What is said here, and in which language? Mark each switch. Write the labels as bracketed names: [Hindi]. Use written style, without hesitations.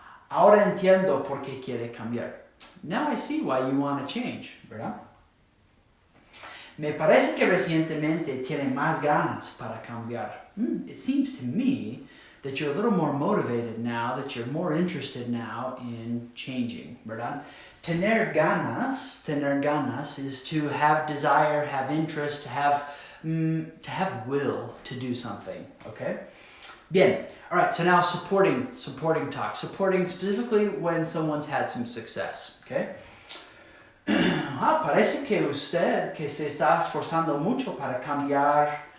[Spanish] Ahora entiendo por qué quiere cambiar. [English] Now I see why you want to change, ¿verdad? [Spanish] Me parece que recientemente tiene más ganas para cambiar. [English] It seems to me that you're a little more motivated now, that you're more interested now in changing, ¿verdad? Tener ganas is to have desire, have interest, to have will to do something, okay? Bien, all right, so now supporting talk, supporting specifically when someone's had some success, okay? [Spanish] Parece que usted que se está esforzando mucho para cambiar.